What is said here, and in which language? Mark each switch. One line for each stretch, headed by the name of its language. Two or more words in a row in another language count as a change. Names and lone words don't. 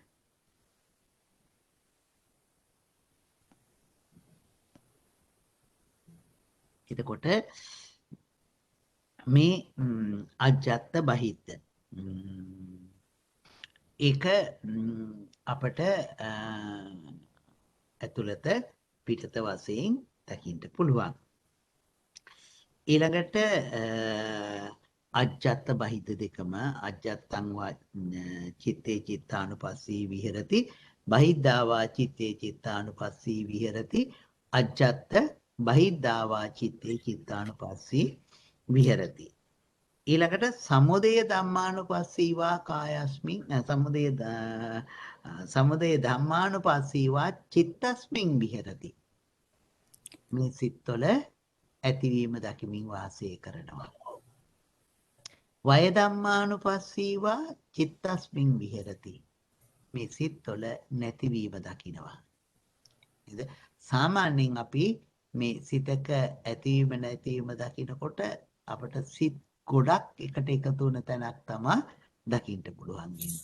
Sinhala: එතකොට මේ
Pali: අජ්ජත්ත බහිද්ධ
Sinhala: ඒක අපට ඇතුළත පිටත වශයෙන් දකින්න පුළුවන්. ඊළඟට අජ්ජත්ත බහිද්ධ දෙකම
Pali: අජ්ජත්තං වා චිත්තේ චිත්තානුපස්සී විහෙරති බහිද්ධාවා චිත්තේ චිත්තානුපස්සී විහෙරති අජ්ජත්ත බහිද්ධාවා චිත්තේ චිත්තානුපස්සී විහෙරති. ඊළඟට සමුදය ධම්මානුපස්සීවා කායස්මින් සමුදය ධම්මානුපස්සීවා චිත්තස්මින් විහෙරති.
Sinhala: මේ සිත්වල ඇතිවීම දකිමින් වාසය කරනවා.
Pali: වය ධම්මානුපස්සීවා චිත්තස්මින් විහෙරති.
Sinhala: මේ සිත්වල නැතිවීම දකිනවා. නේද? සාමාන්‍යයෙන් අපි මේ සිතක ඇතිවීම නැතිවීම දකිනකොට අපට සිත් ගොඩක් එකට එකතු වෙන තැනක් තමයි දකින්න පුළුවන් වෙන්නේ.